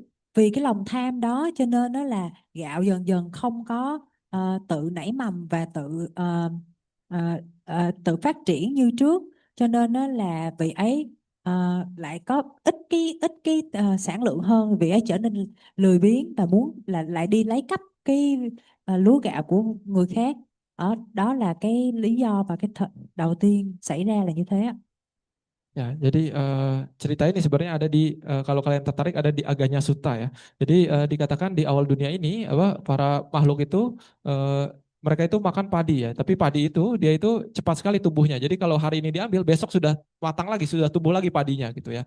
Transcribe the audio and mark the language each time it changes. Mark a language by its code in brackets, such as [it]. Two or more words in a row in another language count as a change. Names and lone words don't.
[vi] Vì cái lòng tham đó cho nên đó là gạo dần dần không có tự nảy mầm và tự phát triển như trước, cho nên đó là vị ấy lại có ít cái sản lượng hơn. Vị ấy trở nên lười biếng và muốn lại đi lấy cắp cái lúa gạo của người khác. Đó là cái lý do và cái đầu tiên xảy ra là như thế ạ. [id] Ya, jadi cerita ini sebenarnya ada di kalau kalian tertarik ada di Aganya Sutta ya. Jadi dikatakan di awal dunia ini para makhluk itu mereka itu makan padi ya, tapi padi itu dia itu cepat sekali tumbuhnya. Jadi kalau hari ini diambil, besok sudah matang lagi, sudah tumbuh lagi padinya gitu ya.